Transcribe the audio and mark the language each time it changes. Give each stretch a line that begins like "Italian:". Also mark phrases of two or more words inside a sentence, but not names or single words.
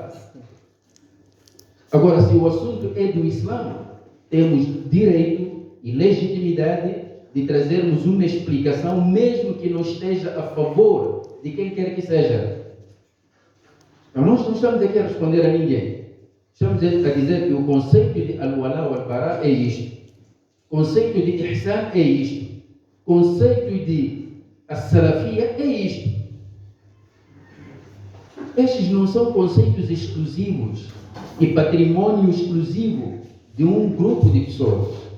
Portuguese: Agora, se o assunto é do Islã, temos direito e legitimidade de trazermos uma explicação, mesmo que não esteja a favor de quem quer que seja. Então, nós não estamos aqui a responder a ninguém. Estamos a dizer que o conceito de
Arabic: الولاء والبراء
Portuguese: é isto. O conceito de ihsan é isto. O conceito de as-salafia é isto. Estes não são conceitos exclusivos e patrimônio exclusivo de um grupo de pessoas.